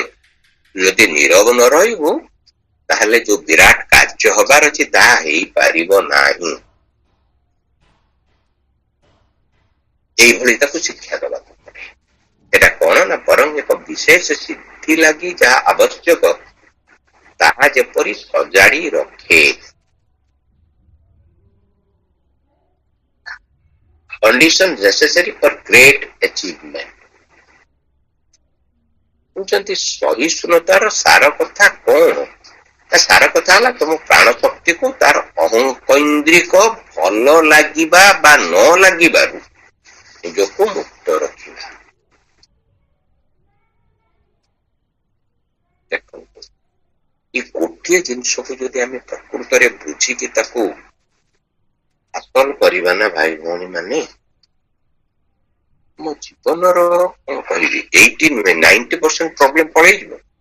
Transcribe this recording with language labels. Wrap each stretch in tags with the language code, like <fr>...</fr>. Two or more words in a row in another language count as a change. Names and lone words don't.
<or>ଯଦି ନୀରବ ନ ରହିବୁ ତାହେଲେ ଯୋଉ ବିରାଟ କାର୍ଯ୍ୟ ହବାର ଅଛି ତାହା ହେଇପାରିବ ନାହିଁ। ଏଇଭଳି ତାକୁ ଶିକ୍ଷା ଦେବାକୁ ପଡେ। ଏଟା କଣ ନା, ବରଂ ଏକ ବିଶେଷ ସିଦ୍ଧି ଲାଗି ଯାହା ଆବଶ୍ୟକ ତାହା ଯେପରି ସଜାଡି ରଖେ।</or> <en>Condition necessary for great achievement.</en> <or>କହୁଛନ୍ତି ସହିଷ୍ଣୁତାର ସାର କଥା କଣ? ସାର କଥା ହେଲା ତମ ପ୍ରାଣ ଶକ୍ତିକୁ ତାର ଅହଙ୍କୈନ୍ଦ୍ରିକ ଭଲ ଲାଗିବା ବା ନ ଲାଗିବାରୁ ନିଜକୁ ମୁକ୍ତ ରଖିବା। ଦେଖନ୍ତୁ, ଏ ଗୋଟିଏ ଜିନିଷକୁ ଯଦି ଆମେ ପ୍ରକୃତରେ ବୁଝିକି ତାକୁ ହାସଲ କରିବା ନା ଭାଇ ଭଉଣୀ ମାନେ, ମୋ ଜୀବନର କଣ କହିବି 80 ନୁହେଁ 90% ପ୍ରୋବ୍ଲେମ ପଳେଇଯିବ।</or>